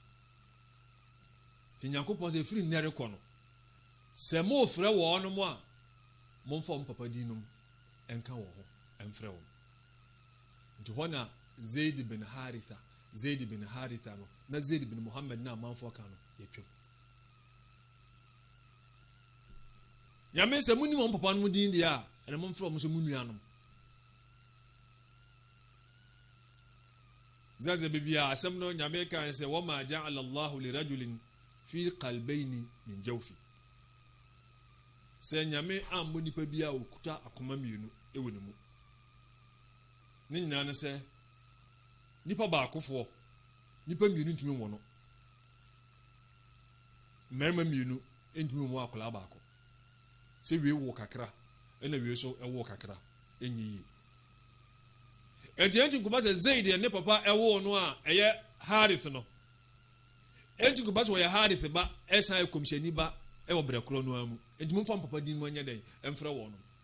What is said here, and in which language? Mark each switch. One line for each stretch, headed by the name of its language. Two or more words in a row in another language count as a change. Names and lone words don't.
Akan: ti Nyankopɔn se firi nere kɔ no se mo frɛ wo no mo a mo mfa papa din no enka wo ho emfrɛ wo nti hɔ na Zaid bin Haritha no na Zaid bin Muhammad na manfo ka no yetwem nyame sɛ muni mo papa no din dia a ene mo mfrɛ mo so munuanom zaze bibia asɛm no nyame ka sɛ
Arabic: وما جعل الله لرجل في قلبين من جوف
Akan: sɛ nyame ambo nipa bia okuta akoma mienu ewo ne mu ne nyina no sɛ nipa baakofoɔ nipa mienu ntumi wɔ no mmarima mienu ntumi wɔ akola baako sɛ wie wo kakra ɛna wie so ɛwo kakra enyi yi enti nkuma sɛ Zaid ne papa ɛwo no a ɛyɛ Harith no enti nkuma sɛ ɔyɛ Harith ba ɛsan komhyɛni ba ɛwɔ brekoro no amu enti mo papa din mo anya den ɛmfrɛ wɔ no